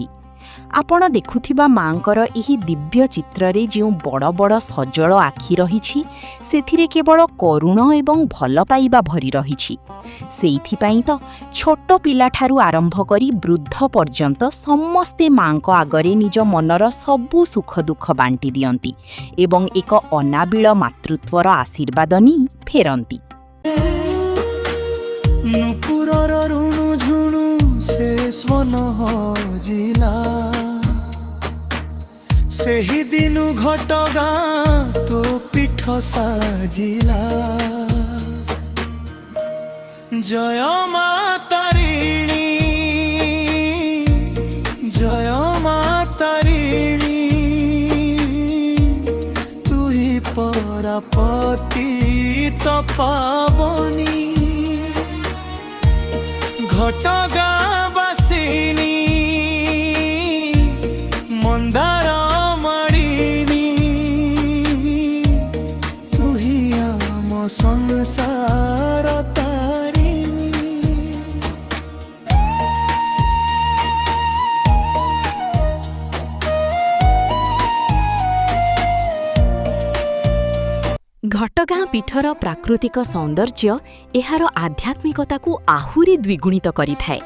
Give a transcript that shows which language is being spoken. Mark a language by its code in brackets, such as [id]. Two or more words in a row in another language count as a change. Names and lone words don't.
[or] ଆପଣ ଦେଖୁଥିବା ମାଙ୍କର ଏହି ଦିବ୍ୟ ଚିତ୍ରରେ ଯେଉଁ ବଡ଼ ବଡ଼ ସଜଳ ଆଖି ରହିଛି, ସେଥିରେ କେବଳ କରୁଣ ଏବଂ ଭଲ ପାଇବା ଭରି ରହିଛି। ସେଇଥିପାଇଁ ତ ଛୋଟ ପିଲାଠାରୁ ଆରମ୍ଭ କରି ବୃଦ୍ଧ ପର୍ଯ୍ୟନ୍ତ ସମସ୍ତେ ମାଙ୍କ ଆଗରେ ନିଜ ମନର ସବୁ ସୁଖ ଦୁଃଖ ବାଣ୍ଟି ଦିଅନ୍ତି ଏବଂ ଏକ ଅନାବିଳ ମାତୃତ୍ୱର ଆଶୀର୍ବାଦ ନେଇ ଫେରନ୍ତି। ନୁପୁରର ରୁଣୁ ଝୁଣୁ ଶେଷ ମନ ହଜିଲା ସେହି ଦିନୁ ଘଟଗାଁ ତୋ ପୀଠ ସାଜିଲା ଜୟ ମା ତାରିଣୀ ଜୟ ମା ତାରିଣୀ ତୁହି ପରାପତି ତପାବনী ଘଟଗାଁ ବାସିନୀ ମନ୍ଦାର ମାଳିନୀ ତୁହି ଆମ ସଂସାର ତାରିଣୀ। ଘଟଗାଁ ପୀଠର ପ୍ରାକୃତିକ ସୌନ୍ଦର୍ଯ୍ୟ ଏହାର ଆଧ୍ୟାତ୍ମିକତାକୁ ଆହୁରି ଦ୍ୱିଗୁଣିତ କରିଥାଏ।